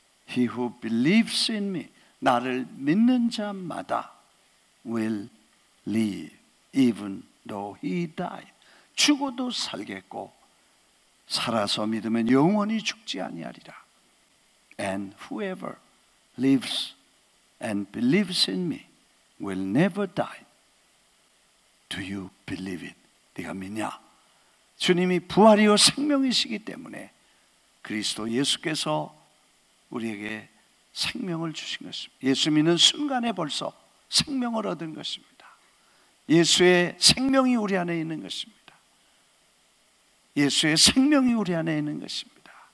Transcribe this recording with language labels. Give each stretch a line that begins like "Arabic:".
English: He who believes in me,
Korean: 나를 믿는 자마다
English: will live even though he die.
Korean: 죽어도 살겠고 살아서 믿으면 영원히 죽지 아니하리라.
English: And whoever lives and believes in me will never die. Do you believe it?
Korean: 네가 믿냐? 주님이 부활이요 생명이시기 때문에 그리스도 예수께서 우리에게 생명을 주신 것입니다. 예수 믿는 순간에 벌써 생명을 얻은 것입니다. 예수의 생명이 우리 안에 있는 것입니다. 예수의 생명이 우리 안에 있는 것입니다.